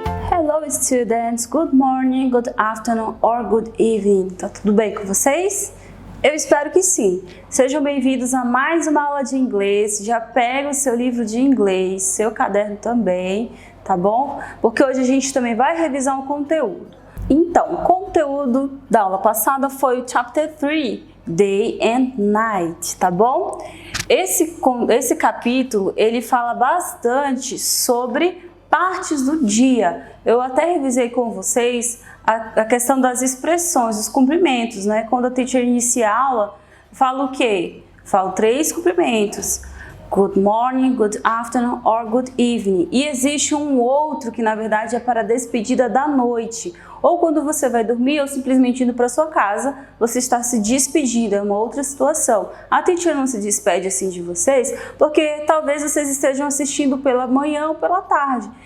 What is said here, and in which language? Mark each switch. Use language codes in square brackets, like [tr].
[en] Hello students, good morning, good afternoon or good evening. [pt] Tá tudo bem com vocês? Eu espero que sim. Sejam bem-vindos a mais uma aula de inglês. Já pega o seu livro de inglês, seu caderno também, tá bom? Porque hoje a gente também vai revisar um conteúdo. Então, o conteúdo da aula passada foi o [en] Chapter 3, Day and Night, [pt] tá bom? Esse capítulo, ele fala bastante sobre partes do dia. Eu até revisei com vocês a questão das expressões, os cumprimentos, Quando a teacher inicia a aula, fala o quê? Fala 3 cumprimentos. [en] Good morning, good afternoon or good evening. [pt] E existe um outro que na verdade é para a despedida da noite. Ou quando você vai dormir ou simplesmente indo para sua casa, você está se despedindo, é uma outra situação. A teacher não se despede assim de vocês, porque talvez vocês estejam assistindo pela manhã ou pela tarde.